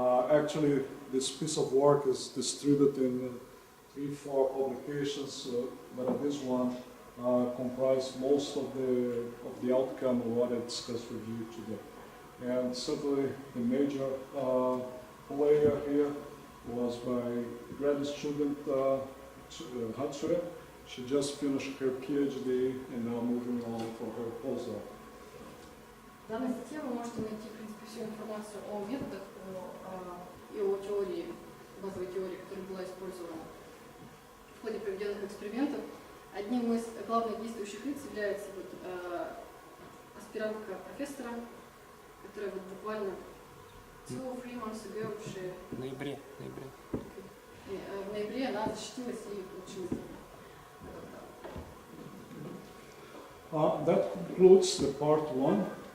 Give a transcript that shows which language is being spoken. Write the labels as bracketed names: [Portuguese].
[English] Actually, this piece of work is distributed in 3-4 publications, but this one comprises most of the outcome of what I discussed with you today. And certainly the major player here was my grad student Hatsue. She just finished her PhD and now moving on for her postdoc. [Russian] В данной статье вы можете найти, в принципе, всю информацию о методах и о теории, базовой теории, которая была использована в ходе проведенных экспериментов. Одним из главных действующих лиц является аспирантка профессора, которая буквально [English] 2-3 months ago [Russian] В ноябре. в ноябре она защитилась и получила диплом. [English] That concludes the part 1.